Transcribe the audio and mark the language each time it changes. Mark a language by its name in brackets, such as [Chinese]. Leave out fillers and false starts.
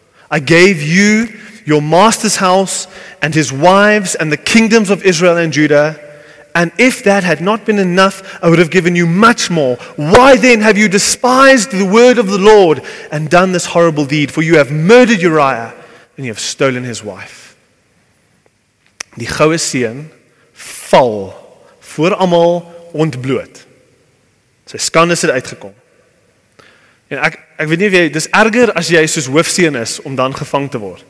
[English] I gave you your master's house and his wives and the kingdoms of Israel and Judah. And if that had not been enough, I would have given you much more. Why then have you despised the word of the Lord and done this horrible deed? For you have murdered Uriah and you have stolen his wife. [Afrikaans] Die goue seun val voor almal ontbloot. Sy skande het uitgekom. En ek weet nie of jy, dis erger as jy soos hoofseun is om dan gevang te word.